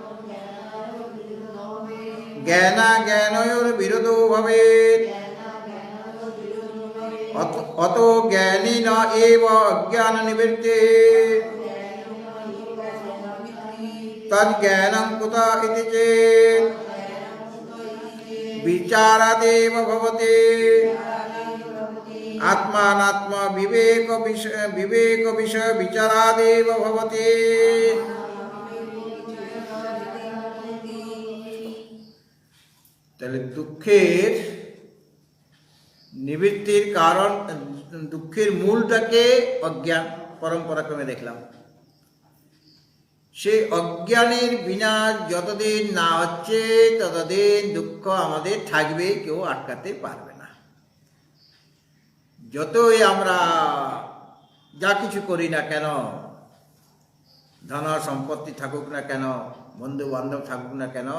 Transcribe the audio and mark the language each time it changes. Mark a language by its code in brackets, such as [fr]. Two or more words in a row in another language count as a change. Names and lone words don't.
[sa] ज्ञान ज्ञानयोर्विरोधो भवेत् अतो ज्ञानी न एव अज्ञान निवृत्ति तज्ज्ञानं कुत इति चेत् विचारादेव भवति आत्मानात्म विवेक विषय विचारादेव भवति [bn] তাহলে দুঃখের নিবৃত্তির কারণ দুঃখের মূলটাকে অজ্ঞান পরম্পরাক্রমে দেখলাম সেই অজ্ঞানের বিনাশ যতদিন না হচ্ছে ততদিন দুঃখ আমাদের থাকবে কেউ আটকাতে পারবে না যতই আমরা যা কিছু করি না কেন ধন সম্পত্তি থাকুক না কেন বন্ধু বান্ধব থাকুক না কেন